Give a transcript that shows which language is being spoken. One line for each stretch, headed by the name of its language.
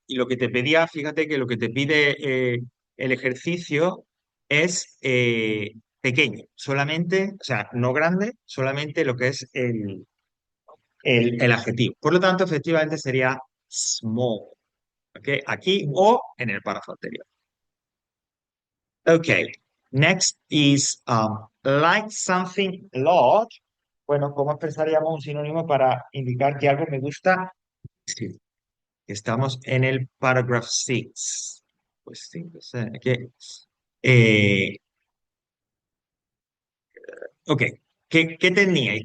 Spanish: Y lo que te pedía, fíjate que lo que te pide el ejercicio es pequeño, solamente, o sea, no grande, solamente lo que es el adjetivo. Por lo tanto, efectivamente sería small. ¿Ok? Aquí o en el párrafo anterior. Ok.
English: Next is like something a lot.
Spanish: Bueno, ¿cómo expresaríamos un sinónimo para indicar que algo me gusta? Sí. Estamos en el paragraph 6. Pues sí, pues, eh, ok. ¿Qué teníais?